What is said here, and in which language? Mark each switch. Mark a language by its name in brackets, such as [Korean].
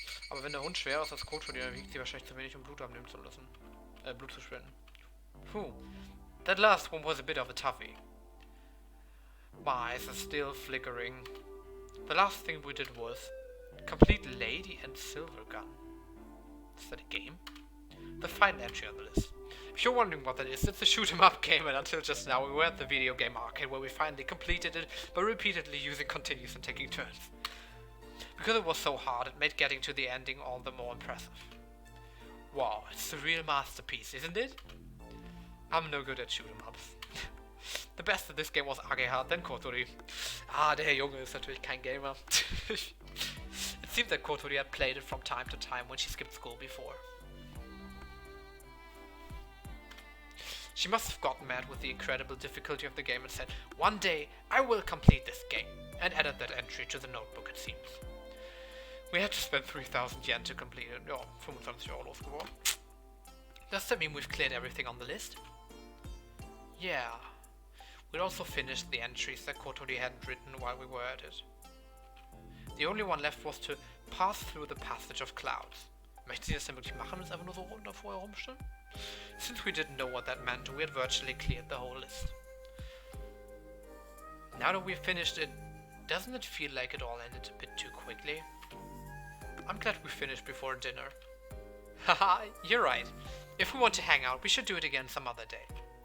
[German] Aber wenn der Hund schwerer ist als Kotori, dann wiegt sie wahrscheinlich zu wenig, um Blut abnehmen zu lassen. Blut zu spenden. Phew. [English] That last one was a bit of a toughie. My eyes are still flickering. The last thing we did was complete Lady and Silver Gun. Is that a game? The final entry on the list. If you're wondering what that is, it's a shoot 'em up game, and until just now we were at the video game arcade where we finally completed it by repeatedly using continues and taking turns. Because it was so hard, it made getting to the ending all the more impressive. Wow, it's a real masterpiece, isn't it? I'm no good at shoot 'em ups. The best of this game was Ageha, then Kotori. [German] Ah, der Junge ist natürlich kein Gamer. [English] It seemed that Kotori had played it from time to time when she skipped school before. She must have gotten mad with the incredible difficulty of the game and said, "One day I will complete this game," and added that entry to the notebook, it seems. We had to spend 3,000 yen to complete it. [German] Ja, 25 Euro losgeworden. [English] Does that mean we've cleared everything on the list? Yeah. We'd also finished the entries that Kotori hadn't written while we were at it. The only one left was to pass through the passage of clouds. [German] Möchte sie das denn wirklich machen, und einfach nur so vorher rumstehen? [English] Since we didn't know what that meant, we had virtually cleared the whole list. Now that we've finished it, doesn't it feel like it all ended a bit too quickly? I'm glad we finished before dinner. Haha, you're right. If we want to hang out, we should do it again some other day.